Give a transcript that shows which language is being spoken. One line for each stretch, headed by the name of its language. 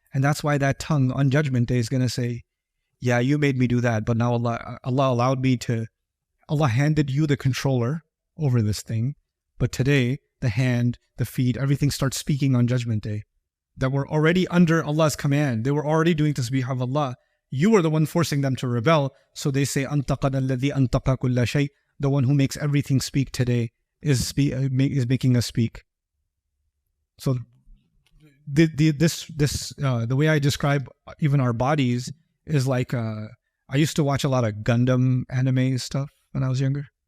English: And that's why that tongue on Judgment Day is going to say, yeah, you made me do that, but now Allah allowed me to, Allah handed you the controller over this thing. But today, the hand, the feet, everything starts speaking on Judgment Day. That were already under Allah's command. They were already doing tasbih of Allah. You were the one forcing them to rebel.
Arabic: So they say, أَنْتَقَنَا الَّذِي أَنْتَقَ كُلَّ شَيْءٍ.
English: The one who makes everything speak today is making us speak. So the way I describe even our bodies is like, I used to watch a lot of Gundam anime stuff when I was younger.